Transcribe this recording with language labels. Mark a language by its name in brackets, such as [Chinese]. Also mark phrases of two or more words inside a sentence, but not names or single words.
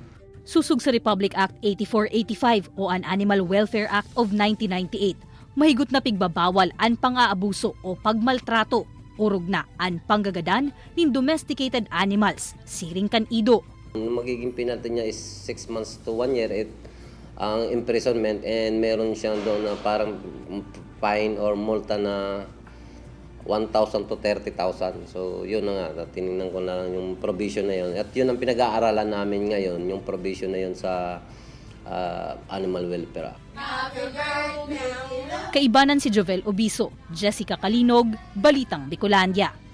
[Bikol] Susug sa Republic Act 8485 o an Animal Welfare Act of 1998, mahigot na pigbabawal ang pang-aabuso o pagmaltrato, urog na ang panggagadan ng [English] domesticated animals, [Bikol] siring kan ido. [Filipino] Ang magiging penalty niya [English] is 6 months to 1 year [Filipino] ang imprisonment, and meron siyang doon na parang fine or multa na 1,000 to 30,000. So yun na nga, tinignan ko na lang yung provision na yun. At yun ang pinag-aaralan namin ngayon, yung provision na yun sa Animal Welfare Act. [Bikol] Kaibanan si Jovel Obiso, Jessica Calinog, Balitang Bicolandia.